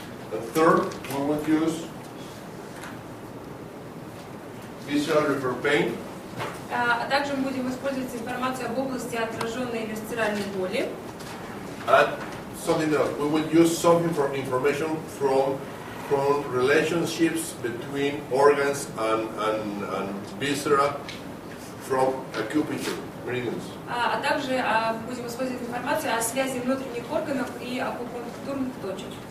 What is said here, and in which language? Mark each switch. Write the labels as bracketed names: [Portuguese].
[English] And third, we will use visual refer pain. [Russian] А также мы будем использовать информацию об области отраженной висцеральной боли. [English] And something else, we will use some information from relationships between organs and viscera from acupuncture meridians. [Russian] А также будем использовать информацию о связи внутренних органов и акупунктурных точек.